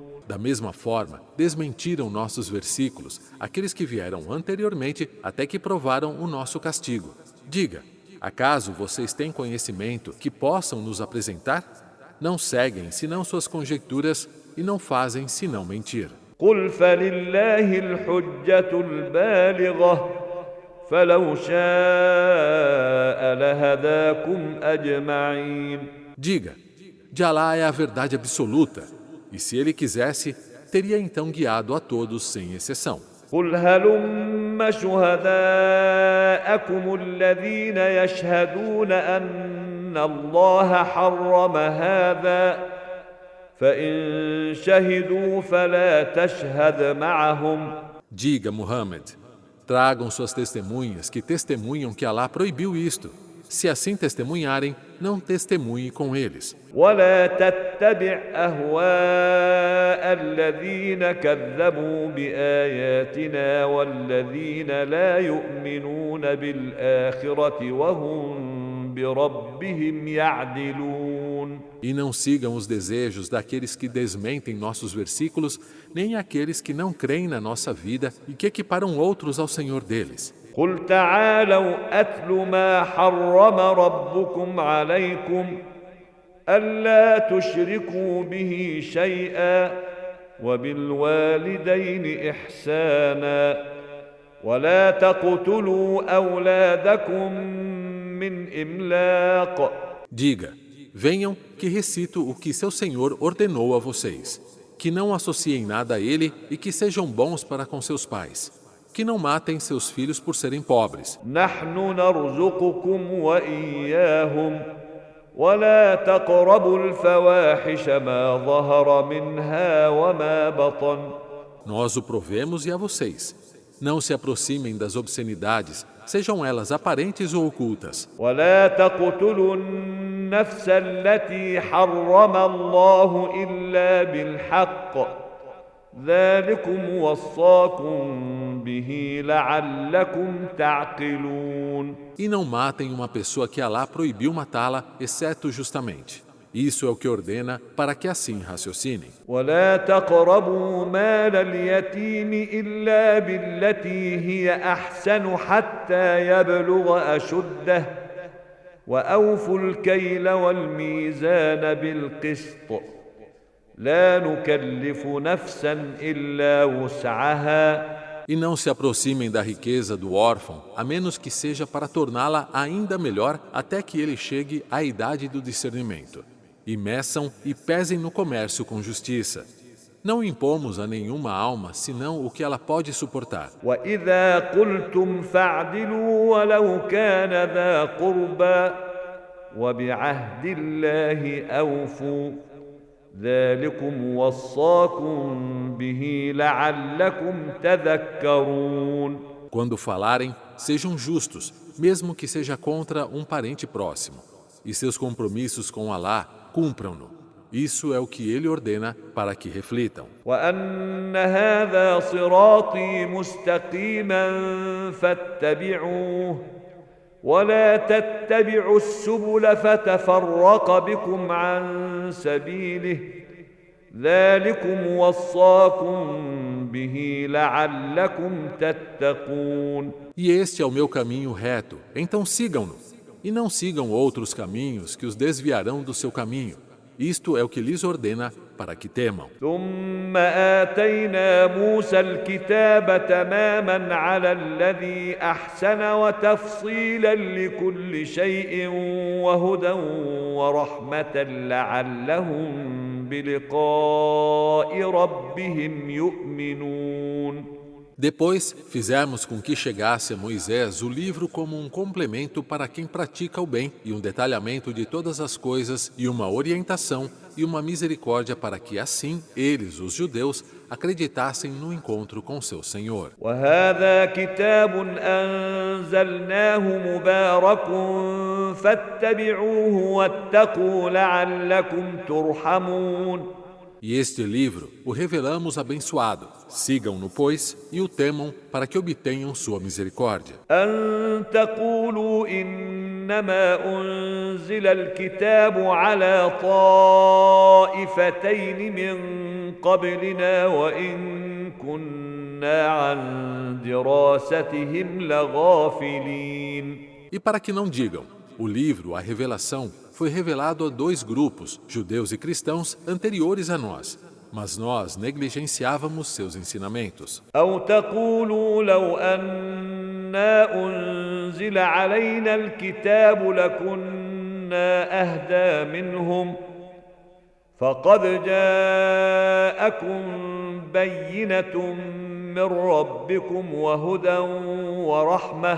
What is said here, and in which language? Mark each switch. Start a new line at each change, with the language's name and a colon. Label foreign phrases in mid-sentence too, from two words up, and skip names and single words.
Portuguese: Da mesma forma, desmentiram nossos versículos aqueles que vieram anteriormente até que provaram o nosso castigo. Diga, acaso vocês têm conhecimento que possam nos apresentar? Não seguem senão suas conjecturas e não fazem senão mentir.
Arabic: قل فلله الحجة البالغة فلو شاء لهداكم أجمعين.
Portuguese: Diga, de Alá é a verdade absoluta, e se ele quisesse, teria então guiado a todos sem exceção.
Arabic: قل هلم شهداءكم الذين يشهدون أن الله حرم هذا فإن شهدوا فلا تشهد معهم.
Portuguese: Diga, Muhammad, tragam suas testemunhas que testemunham que Alá proibiu isto. Se assim testemunharem, não testemunhe com eles.
Arabic: ولا تتبع أهواء الذين كذبوا بآياتنا والذين لا يؤمنون بالآخرة وهم بربهم يعدلون.
Portuguese: E não sigam os desejos daqueles que desmentem nossos versículos, nem aqueles que não creem na nossa vida e que equiparam outros ao Senhor deles.
Arabic: قل تعالوا أتل ما حرم ربكم عليكم ألا تشركوا به شيئا وبالوالدين إحسانا ولا تقتلوا أولادكم من إملاق.
Portuguese: Diga, venham que recito o que seu Senhor ordenou a vocês, que não associem nada a ele e que sejam bons para com seus pais, que não matem seus filhos por serem pobres.
Arabic: نحن نرزقكم وإياهم ولا تقربوا الفواحش ما ظهر منها وما بطن.
Portuguese: Nós o provemos e a vocês. Não se aproximem das obscenidades, sejam elas aparentes ou ocultas.
Arabic: ولا تقتلوا النفس التي حرم الله إلا بالحق ذلكم وصاكم به لعلكم تعقلون.
Portuguese: E não matem uma pessoa que Alá proibiu matá-la, exceto justamente. Isso é o que ordena para que assim raciocinem.
Arabic: ولا تقربوا مال اليتيم إلا بالتي هي أحسن حتى يبلغ أشده وأوفوا الكيل والميزان بالقسط لا نكلف نفسا إلا وسعها.
Portuguese: E não se aproximem da riqueza do órfão, a menos que seja para torná-la ainda melhor até que ele chegue à idade do discernimento. E meçam e pesem no comércio com justiça. Não impomos a nenhuma alma senão o que ela pode suportar.
Arabic: وإذا قلتم فاعدلوا ولو كان ذا قربى وبعهد الله أوفوا ذلكم وصاكم به لعلكم تذكرون.
Portuguese: Quando falarem, sejam justos, mesmo que seja contra um parente próximo. E seus compromissos com Alá, cumpram-no. Isso é o que ele ordena para que reflitam.
Arabic: وأن هذا صراطي مستقيما فاتبعوه ولا تتبعوا السبل فتفرق بكم عن سبيله ذلكم وصاكم به لعلكم تتقون.
Portuguese: E este é o meu caminho reto, então sigam-no. E não sigam outros caminhos que os desviarão do seu caminho. Isto é o que lhes ordena para que temam.
Arabic: ثم آتينا موسى الكتاب تماما على الذي أحسن وتفصيلا لكل شيء وهدى ورحمة لعلهم بلقاء ربهم يؤمنون.
Portuguese: Depois, fizemos com que chegasse a Moisés o livro como um complemento para quem pratica o bem e um detalhamento de todas as coisas e uma orientação e uma misericórdia para que assim eles, os judeus, acreditassem no encontro com seu Senhor.
Arabic: وهذا كتاب أنزلناه مبارك فاتبعوه واتقوا لعلكم ترحمون.
Portuguese: E este livro o revelamos abençoado. Sigam-no, pois, e o temam para que obtenham sua misericórdia.
Arabic: أن تقولوا إنما أنزل الكتاب على طائفتين من قبلنا وإن كنا عن دراستهم لغافلين.
Portuguese: E para que não digam, o livro, a revelação, foi revelado a 2 grupos, judeus e cristãos, anteriores a nós, mas nós negligenciávamos seus ensinamentos.
Arabic: أو تقولوا لو أنا أنزل علينا الكتاب لكنا أهدى منهم فقد جاءكم بينة من ربكم وهدى ورحمة.